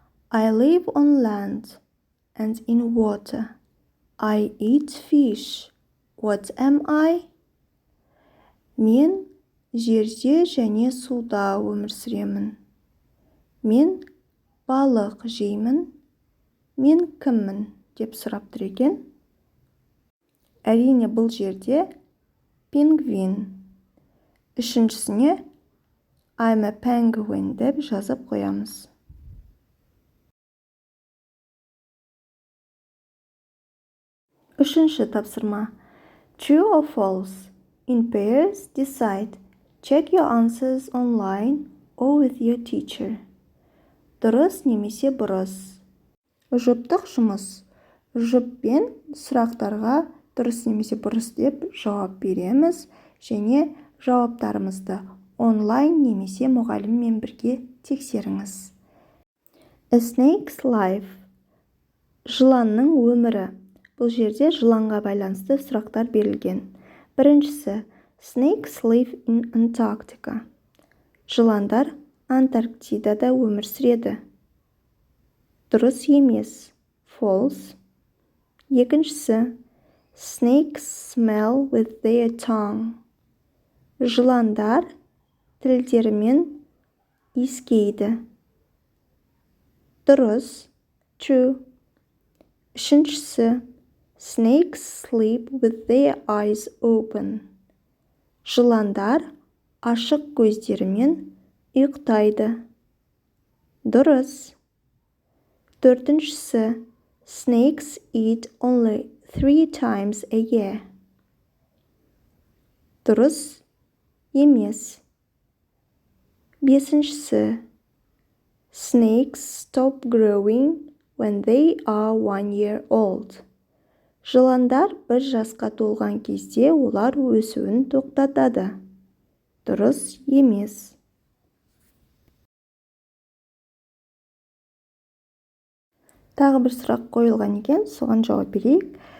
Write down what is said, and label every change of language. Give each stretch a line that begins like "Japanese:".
English: I live on land and in water. I eat fish. What am I?
Kazakh: Мен жерде және суда өмір сүремін. Мен балық жеймін. Мен кіммін деп сұрап тұр екен. Әрине, бұл жерде пингвин. Үшіншісіне
English: I'm a penguin
Kazakh: деп жазып қоямыз. Үшінші тапсырма.
English: True or false? In pairs, decide. Check your answers online or with your teacher.
Kazakh: Дұрыс немесе бұрыс. Жұптық жұмыс. Жұппен сұрақтарға дұрыс немесе бұрыс деп жауап береміз және жауаптарымызды онлайн немесе мұғаліммен бірге тексеріңіз.
English: A snake's life.
Kazakh: Жыланның өмірі. Бұл жерде жыланға байланысты сұрақтар берілген. Біріншісі.
English: Snakes live in Antarctica.
Kazakh: Жыландар Антарктидада өмір сүреді. Дұрыс емес. False. Екіншісі.
English: Snakes smell with their tongue.
Kazakh: Жыландар тілдерімен иіскейді. Дұрыс. True. Үшіншісі.
English: Snakes sleep with their eyes open.
Kazakh: Жыландар ашық көздерімен ұйықтайды. Дұрыс. Төртіншісі,
English: snakes eat only 3 times a year.
Kazakh: Дұрыс емес. Бесіншісі,
English: snakes stop growing when they are 1 year old.
Kazakh: Жыландар 1 жасқа толған кезде олар өсуін тоқтатады. Дұрыс емес. Тағы бір сұрақ қойылған екен, соған жауап берейік.